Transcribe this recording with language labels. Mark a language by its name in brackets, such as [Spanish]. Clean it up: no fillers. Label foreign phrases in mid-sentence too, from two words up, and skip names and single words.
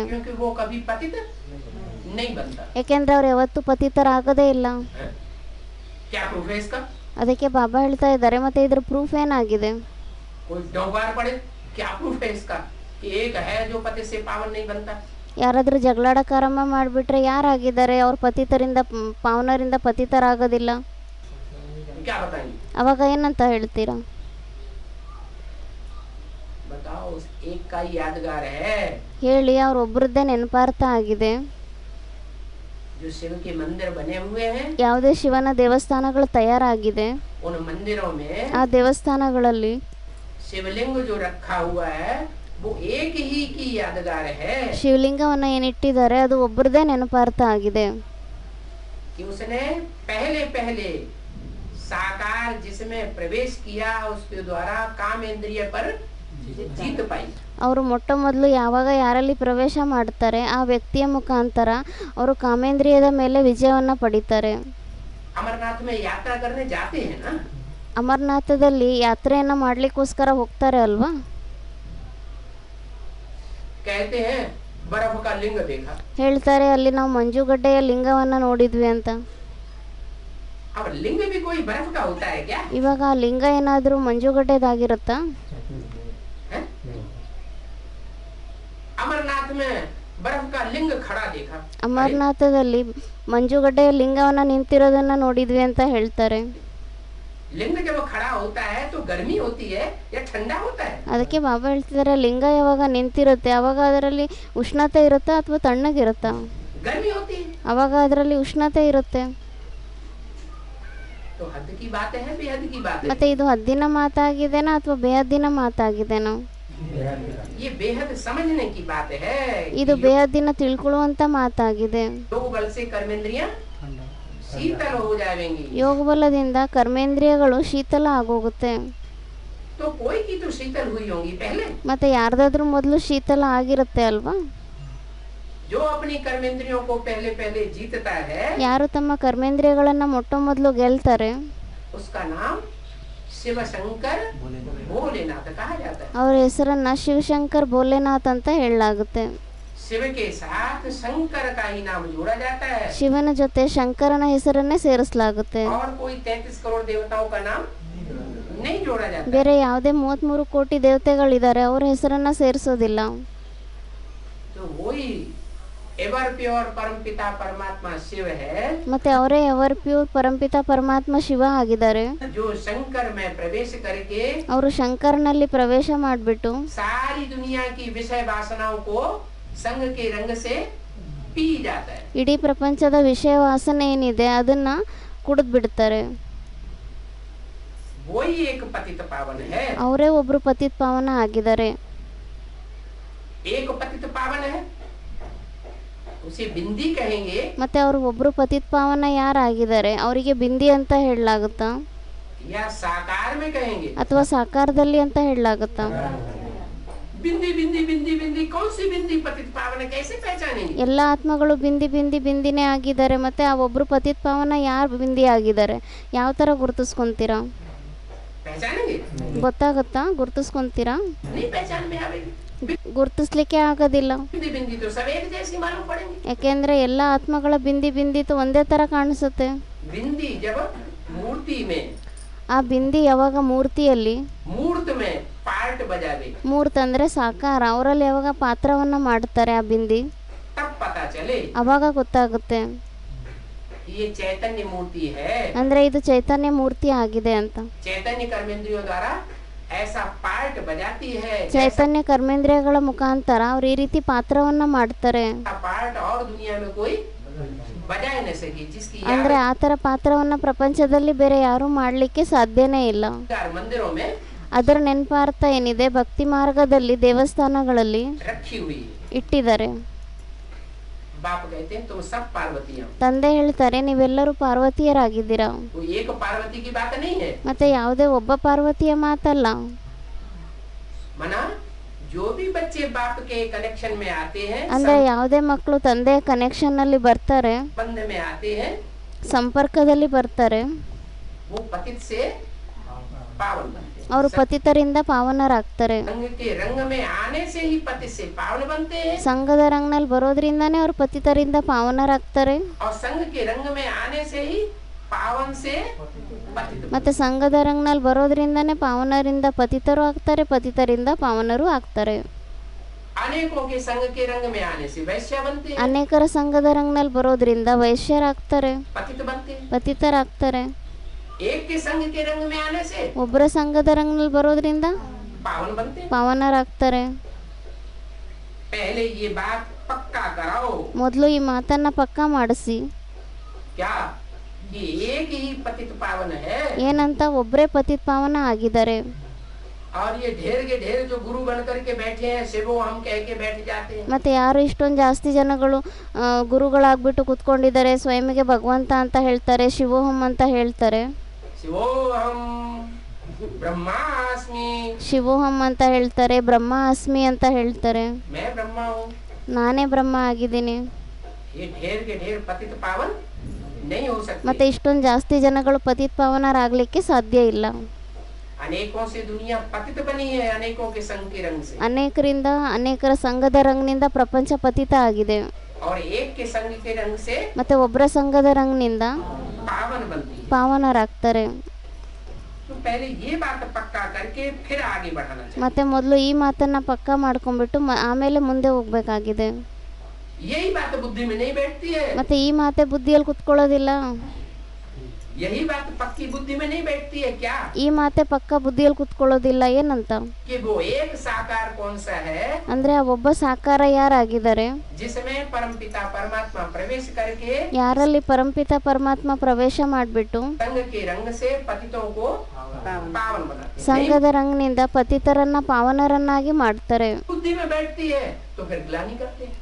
[Hindi] क्योंकि वो कभी पतित नहीं बनता। [Kannada] ಯಾಕೆಂದ್ರೆ ಅವ್ರು ಯಾವತ್ತೂ ಪತಿತರಾಗದೇ ಇಲ್ಲ. [Hindi] क्या प्रूफ है इसका? [Kannada] ಅದಕ್ಕೆ ಬಾಬಾ ಹೇಳ್ತಾ ಇದ್ದಾರೆ ಮತ್ತೆ ಇದ್ರ ಪ್ರೂಫ್ ಏನಾಗಿದೆ? [Hindi] कोई डोंगार पड़े क्या प्रूफ है इसका कि एक है जो पति से पावन नहीं बनता? [Kannada] ಯಾರಾದ್ರೂ ಜಗಳಾಡಕ್ಕೆ ಆರಂಭ ಮಾಡಿಬಿಟ್ರೆ ಯಾರಾಗಿದ್ದಾರೆ ಅವ್ರ ಪತಿತರಿಂದ ಪಾವನರಿಂದ ಪತಿತರಾಗೋದಿಲ್ಲ? [Hindi] क्या बताएंगे? [Kannada] ಅವಾಗ ಏನಂತ ಹೇಳ್ತೀರಾ? [Hindi] बताओ उस एक का ही यादगार है [Kannada] ಹೇಳಿ. ಅವ್ರೊಬ್ಬರದ್ದೇ ನೆನಪಾರ್ಥ ಆಗಿದೆ. [Hindi] जो शिव के मंदिर बने हुए हैं। [Kannada] ಯಾವುದೇ ಶಿವನ ದೇವಸ್ಥಾನಗಳು ತಯಾರಾಗಿದೆ. [Hindi] उन मंदिरों में [Kannada] ಆ ದೇವಸ್ಥಾನಗಳಲ್ಲಿ [Hindi] शिवलिंग जो रखा हुआ है वो एक ही की यादगार है। [Kannada] ಶಿವಲಿಂಗವನ್ನ ಏನಿಟ್ಟಿದ್ದಾರೆ ಅದು ಒಬ್ಬರದೇ ನೆನಪಾರ್ಥ ಆಗಿದೆ. [Hindi] कि उसने पहले पहले साकार जिसमें प्रवेश किया उसके द्वारा काम इंद्रिय पर जीत पाई। [Kannada] ಅವರು ಮೊಟ್ಟ ಮೊದಲು ಯಾವಾಗ ಯಾರಲ್ಲಿ ಪ್ರವೇಶ ಮಾಡ್ತಾರೆ ಆ ವ್ಯಕ್ತಿಯ ಮುಖಾಂತರ ಅವರು ಕಾಮೇಂದ್ರಿಯದ ಮೇಲೆ ವಿಜಯವನ್ನು ಪಡಿತಾರೆ. [Hindi] अमरनाथ में यात्रा करने जाते हैं ना, [Kannada] ಅಮರನಾಥದಲ್ಲಿ ಯಾತ್ರೆಯನ್ನು ಮಾಡಲಿಕ್ಕೋಸ್ಕರ ಹೋಗ್ತಾರೆ ಅಲ್ವಾ. [Hindi] कहते हैं बर्फ का लिंग देखा। [Kannada] ಹೇಳ್ತಾರೆ ಅಲ್ಲಿ ನಾವು ಮಂಜುಗಡ್ಡೆಯ ಲಿಂಗವನ್ನು ನೋಡಿದ್ವಿ ಅಂತ. [Hindi] अब लिंग भी कोई बर्फ का होता है क्या? [Kannada] ಇವಾಗ ಆ ಲಿಂಗ ಏನಾದರೂ ಮಂಜುಗಡ್ಡೆದಾಗಿರುತ್ತಾ? [Hindi] है? अमरनाथ में बर्फ का लिंग खड़ा देखा। [Kannada] ಅಮರನಾಥದಲ್ಲಿ ಮಂಜುಗಡ್ಡೆಯ ಲಿಂಗವನ್ನು ನಿಂತಿರೋದನ್ನ ನೋಡಿದ್ವಿ ಅಂತ ಹೇಳ್ತಾರೆ. [Hindi] लिंग जब खड़ा होता है तो गर्मी होती है या ठंडा होता है? [Kannada] ಅದಕ್ಕೆ ಬಾಬಾ ಹೇಳ್ತಿದ್ದಾರೆ ಲಿಂಗ ಯಾವಾಗ ನಿಂತಿರುತ್ತೆ ಅವಾಗ ಅದರಲ್ಲಿ ಉಷ್ಣತೆ ಇರುತ್ತಾ ಅಥವಾ ತಣ್ಣಗಿರುತ್ತಾ? [Hindi] गर्मी होती है। [Kannada] ಅವಾಗ ಅದರಲ್ಲಿ ಉಷ್ಣತೆ ಇರುತ್ತೆ. [Hindi] तो हद की बात है बेहद की बात है। [Kannada] ಮತ್ತೆ ಇದು ಹದ್ದಿನ ಮಾತಾಗಿದೆನಾ ಅಥವಾ ಬೇಹದ್ದಿನ ಮಾತಾಗಿದೆನಾ? [Hindi] ये बेहद समझने की बात है। [Kannada] ಇದು ಬೇಹದ್ದಿನ ತಿಳ್ಕೊಳ್ಳುವಂತ ಮಾತಾಗಿದೆ. [Hindi] योग बल से कर्मेंद्रियां शीतल हो जाएंगी। [Kannada] ಯೋಗ ಬಲದಿಂದ ಕರ್ಮೇಂದ್ರಿಯಗಳು ಶೀತಲ ಆಗೋಗುತ್ತೆ. [Hindi] तो कोई की तो शीतल हुई होंगी पहले। [Kannada] ಮತ್ತೆ ಯಾರ್ದಾದ್ರೂ ಮೊದಲು ಶೀತಲ ಆಗಿರುತ್ತೆ ಅಲ್ವಾ. [Hindi] जो अपनी कर्मेंद्रियों को पहले पहले जीतता है [Kannada] ಯಾರು ತಮ್ಮ ಕರ್ಮೇಂದ್ರಿಯಗಳನ್ನ ಮೊಟ್ಟ ಮೊದಲು ಗೆಲ್ತಾರೆ [Hindi] उसका नाम शिव शंकर भोलेनाथ कहा जाता है। [Kannada] ಅವ್ರ ಹೆಸರನ್ನ ಶಿವಶಂಕರ್ ಭೋಲೆನಾಥ್ ಅಂತ ಹೇಳಲಾಗುತ್ತೆ. [Hindi] शिव के साथ शंकर का ही नाम जोड़ा जाता है [Kannada] ಶಿವನ ಜೊತೆ ಶಂಕರನ ಹೆಸರನ್ನೇ ಸೇರಿಸಲಾಗುತ್ತೆ. [Hindi] और कोई 33 करोड़ देवताओं का नाम नहीं जोड़ा जाता। [Kannada] ಬೇರೆ ಯಾವುದೇ 33 ಕೋಟಿ ದೇವತೆಗಳಿದ್ದಾರೆ ಅವರ ಹೆಸರನ್ನ ಸೇರಿಸೋದಿಲ್ಲ. [Hindi] तो वही [English] ever pure [Hindi] परमपिता परमात्मा शिव है [Kannada] ಮತ್ತೆ ಅವರೇ [English] ever pure [Kannada] ಪರಂಪಿತ ಪರಮಾತ್ಮ ಶಿವ ಆಗಿದ್ದಾರೆ. [Hindi] जो शंकर में प्रवेश करके [Kannada] ಅವರು ಶಂಕರನಲ್ಲಿ ಪ್ರವೇಶ ಮಾಡಿಬಿಟ್ಟು [Hindi] सारी दुनिया की विषय वासनाओं को संग के रंग से पी जाता है। [Kannada] ಇಡೀ ಪ್ರಪಂಚದ ವಿಷಯ ವಾಸನೆ ಏನಿದೆ ಅದನ್ನ ಕುಡಿದು ಬಿಡ್ತಾರೆ. [Hindi] वही एक पतित पावन है। [Kannada] ಅವರೇ ಒಬ್ರು ಪತಿತ್ ಪಾವನ ಆಗಿದ್ದಾರೆ. [Hindi] एक पतित पावन है उसे बिंदी कहेंगे [Kannada] ಮತ್ತೆ ಅವರು ಒಬ್ರು ಪತಿತ್ ಪಾವನ ಯಾರಾಗಿದ್ದಾರೆ ಅವರಿಗೆ ಬಿಂದಿ ಅಂತ ಹೇಳಲಾಗುತ್ತಾ [Hindi] या साकार में कहेंगे। [Kannada] ಅಥವಾ ಸಾಕಾರದಲ್ಲಿ ಅಂತ ಹೇಳಲಾಗುತ್ತಾ? [Hindi] बिंदी बिंदी बिंदी बिंदी कौन सी बिंदी पतित पावन कैसे पहचानेंगे? [Kannada] ಎಲ್ಲ ಆತ್ಮಗಳು ಬಿಂದಿನೇ ಆಗಿದ್ದಾರೆ. ಮತ್ತೆ ಆ ಒಬ್ರು ಪತಿತ್ ಪಾವನ ಯಾರು ಬಿಂದಿ ಆಗಿದ್ದಾರೆ ಯಾವ ತರ ಗುರುತಿಸ್ಕೊಂತೀರಾ? [Hindi] पहचानेंगे [Kannada] ಗೊತ್ತಾಗುತ್ತಾ? ಗುರುತಿಸ್ಕೊಂತೀರಾ? [Hindi] नहीं पहचान में आवेगी। [Kannada] ಗುರುತಿಸ್ಲಿಕ್ಕೆ ಆಗೋದಿಲ್ಲ. [Hindi] बिंदी बिंदी तो सब एक जैसी मालूम पड़ेंगे। [Kannada] ಯಾಕೆಂದ್ರೆ ಎಲ್ಲ ಆತ್ಮಗಳ ಬಿಂದಿ ಒಂದೇ ತರ ಕಾಣಿಸುತ್ತೆ. [Hindi] बिंदी जब मूर्ति में [Kannada] ಆ ಬಿಂದಿ ಯಾವಾಗ ಮೂರ್ತಿಯಲ್ಲಿ [Hindi] मूर्त में पार्ट बजावे [Kannada] ಮೂರ್ತಿ ಅಂದ್ರೆ ಸಾಕಾರ ಅವರಲ್ಲಿ ಯಾವಾಗ ಪಾತ್ರವನ್ನ ಮಾಡ್ತಾರೆ ಆ ಬಿಂದಿ [Hindi] तब पता चले [Kannada] ಅವಾಗ ಗೊತ್ತಾಗುತ್ತೆ [Hindi] ये चैतन्य मूर्ति है। [Kannada] ಅಂದ್ರೆ ಇದು ಚೈತನ್ಯ ಮೂರ್ತಿ ಆಗಿದೆ ಅಂತ. [Hindi] चैतन्य कर्मेंद्रियों द्वारा ऐसा पार्ट बजाती है [Kannada] ಚೈತನ್ಯ ಕರ್ಮೇಂದ್ರಿಯಗಳ ಮುಖಾಂತರ ಅವ್ರು ಈ ರೀತಿ ಪಾತ್ರವನ್ನ ಮಾಡ್ತಾರೆ. [Hindi] पार्ट और दुनिया में कोई बजा ही न सके जिसकी [Kannada] ಅಂದ್ರೆ ಆ ತರ ಪಾತ್ರವನ್ನ ಪ್ರಪಂಚದಲ್ಲಿ ಬೇರೆ ಯಾರು ಮಾಡ್ಲಿಕ್ಕೆ ಸಾಧ್ಯನೇ ಇಲ್ಲ. [Hindi] याद मंदिरों में [Kannada] ಅದರ ನೆನಪಾರ್ಥ ಏನಿದೆ ಭಕ್ತಿ ಮಾರ್ಗದಲ್ಲಿ ದೇವಸ್ಥಾನಗಳಲ್ಲಿ [Hindi] रखी हुई [Kannada] ಇಟ್ಟಿದ್ದಾರೆ. [Hindi] बाप कहते हैं तुम सब पार्वतियां। [Kannada] ತಂದೆ ಹೇಳ್ತಾರೆ ನೀವೆಲ್ಲರೂ ಪಾರ್ವತಿಯರಾಗಿದ್ದೀರಾ. [Hindi] वो एक पार्वती की बात नहीं है। [Kannada] ಮತ್ತೆ ಯಾವುದೇ ಒಬ್ಬ ಪಾರ್ವತಿಯ ಮಾತಲ್ಲ. [Hindi] मना जो भी बच्चे बाप के कनेक्शन में आते हैं [Kannada] ಅಂದ್ರೆ ಯಾವುದೇ ಮಕ್ಕಳು ತಂದೆಯ ಕನೆಕ್ಷನ್ ಅಲ್ಲಿ ಬರ್ತಾರೆ [Hindi] संबंध में आते हैं [Kannada] ಸಂಪರ್ಕದಲ್ಲಿ ಬರ್ತಾರೆ [Hindi] वो पतित से पावन बनते हैं। [Kannada] ಅವರು ಪತಿತರಿಂದ ಪಾವನರಾಗ್ತಾರೆ. [Hindi] संग के रंग में आने से ही पतित से पावन बनते हैं [Kannada] ಸಂಘದ ರಂಗನಲ್ಲಿ ಬರೋದ್ರಿಂದಾನೇ ಅವರು ಪತಿತರಿಂದ ಪಾವನರಾಗ್ತಾರೆ. [Hindi] और संग के रंग में आने से ही पावन से पतित। [Kannada] ಮತ್ತೆ ಸಂಘದ ರಂಗನಲ್ಲಿ ಬರೋದ್ರಿಂದಾನೇ ಪಾವನರಿಂದ ಪತಿತರು ಆಗ್ತಾರೆ, ಪತಿತರಿಂದ ಪಾವನರು ಆಗ್ತಾರೆ. [Hindi] अनेकों के संग के रंग में आने से वैश्य बनते हैं, [Kannada] ಅನೇಕರ ಸಂಘದ ರಂಗನಲ್ಲಿ ಬರೋದ್ರಿಂದ ವೈಶ್ಯರಾಗ್ತಾರೆ, [Hindi] पतित बनते हैं। [Kannada] ಪತಿತರಾಗ್ತಾರೆ. [Hindi] एक के संग के रंग में आने से [Kannada] ಒಬ್ಬರ ಸಂಘದ ರಂಗನಲ್ಲಿ ಬರೋದ್ರಿಂದ [Hindi] पावन बनते हैं। [Kannada] ಪಾವನರಾಗ್ತಾರೆ. [Hindi] पहले ये बात पक्का कराओ [Kannada] ಮೊದಲು ಈ ಮಾತನ್ನ ಪಕ್ಕಾ ಮಾಡಿಸಿ [Hindi] क्या कि एक ही पतित पावन है [Kannada] ಏನಂತ ಒಬ್ಬರೇ ಪತಿತ್ ಪಾವನ ಆಗಿದ್ದಾರೆ. [Hindi] और ये ढेर के ढेर जो गुरु बन करके बैठे हैं [Sanskrit] शिवो हम [Hindi] कह के बैठ जाते हैं। [Kannada] ಮತ್ತು ಯಾರು ಇಷ್ಟೊಂದು ಜಾಸ್ತಿ ಜನಗಳು ಗುರುಗಳಾಗ್ಬಿಟ್ಟು ಕೂತ್ಕೊಂಡಿದ್ದಾರೆ, ಸ್ವಯಂಗೆ ಭಗವಂತ ಅಂತ ಹೇಳ್ತಾರೆ, ಶಿವೋಹಂ ಅಂತ ಹೇಳ್ತಾರೆ, [Sanskrit] शिवो हम ब्रह्मास्मि, [Kannada] ಶಿವೋಹಂ ಅಂತ ಹೇಳ್ತಾರೆ, [Sanskrit] ಬ್ರಹ್ಮ ಅಸ್ಮಿ [Kannada] ಅಂತ ಹೇಳ್ತಾರೆ, [Hindi] मैं ब्रह्मा हूँ। [Kannada] ನಾನೇ ಬ್ರಹ್ಮ ಆಗಿದ್ದೀನಿ. [Hindi] ये ढेर के ढेर पतित पावन नहीं हो [Kannada] ಮತ್ತೆ [Hindi] सकते। [Kannada] ಇಷ್ಟೊಂದು ಜಾಸ್ತಿ ಜನಗಳು ಪತಿತ ಪಾವನರಾಗಲಿಕ್ಕೆ ಸಾಧ್ಯ ಇಲ್ಲ. [Hindi] अनेकों से दुनिया पतित बनी है, अनेकों के संग के रंग से, [Kannada] ಅನೇಕರಿಂದ ಅನೇಕರ ಸಂಘದ ರಂಗ್ನಿಂದ ಪ್ರಪಂಚ ಪತಿತ ಆಗಿದೆ. [Hindi] और एक के संग के रंग से [Kannada] ಮತ್ತೆ ಒಬ್ಬರ ಸಂಘದ ರಂಗ್ನಿಂದ [Hindi] पावन बनती है। [Kannada] ಪಾವನರಾಗ್ತಾರೆ. [Hindi] तो पहले ये बात पक्का करके फिर आगे बढ़ाना चाहिए। [Kannada] ಮತ್ತೆ ಮೊದಲು ಈ ಮಾತನ್ನ ಪಕ್ಕಾ ಮಾಡ್ಕೊಂಡ್ಬಿಟ್ಟು ಆಮೇಲೆ ಮುಂದೆ ಹೋಗ್ಬೇಕಾಗಿದೆ. [Hindi] यही बात बुद्धि में नहीं बैठती है, [Kannada] ಮತ್ತೆ ಈ ಮಾತೆ ಬುದ್ಧಿಯಲ್ಲಿ ಕುತ್ಕೊಳ್ಳೋದಿಲ್ಲ. [Hindi] यही बात पक्की बुद्धि में नहीं बैठती है। क्या [Kannada] ಈ ಮಾತೆ ಪಕ್ಕ ಬುದ್ಧಿಯಲ್ಲಿ ಕುತ್ಕೊಳ್ಳೋದಿಲ್ಲ. ಏನಂತ [Hindi] कि वो एक साकार कौन सा है [Kannada] ಅಂದ್ರೆ ಆ ಒಬ್ಬ ಸಾಕಾರ ಯಾರಾಗಿದ್ದಾರೆ, [Hindi] जिसमें परमपिता परमात्मा प्रवेश करके [Kannada] ಯಾರಲ್ಲಿ ಪರಂಪಿತ ಪರಮಾತ್ಮ ಪ್ರವೇಶ ಮಾಡಿಬಿಟ್ಟು [Hindi] संग के रंग से पतितों को पावन बनाते हैं। [Kannada] ಸಂಘದ ರಂಗ್ನಿಂದ ಪತಿತರನ್ನ ಪಾವನರನ್ನಾಗಿ ಮಾಡ್ತಾರೆ. [Hindi] बुद्धि में बैठती है तो फिर ग्लानि करते हैं।